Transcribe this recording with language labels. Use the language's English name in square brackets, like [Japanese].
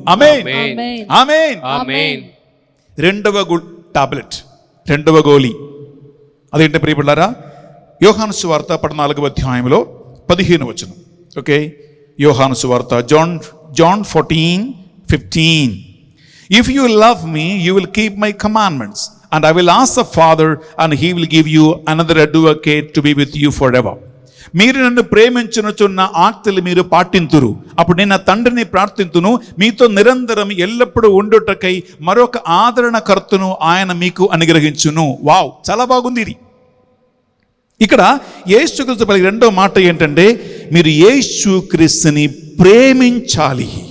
[Telugu] ఆమేన్, ఆమేన్, ఆమేన్. రెండవ టాబ్లెట్, రెండవ గోళీ అదేంటి ప్రియబిడ్డలారా, యోహాను సువార్త 14వ అధ్యాయంలో 15వ వచనం. ఓకే, యోహాను సువార్త John 14:15. [English] If you love me, you will keep my commandments, and I will ask the Father, and he will give you another advocate to be with you forever. [Telugu] మీరు నన్ను ప్రేమించునుచున్న ఆజ్ఞలు మీరు పాటింతురు, అప్పుడు నేను నా తండ్రిని ప్రార్థింతును, మీతో నిరంతరం ఎల్లప్పుడూ ఉండుటకై మరొక ఆదరణకర్తను ఆయన మీకు అనుగ్రహించును. వావ్, చాలా బాగుంది ఇది. ఇక్కడ యేసుక్రీస్తు పలికిన రెండో మాట ఏంటంటే, మీరు యేసుక్రీస్తుని ప్రేమించాలి.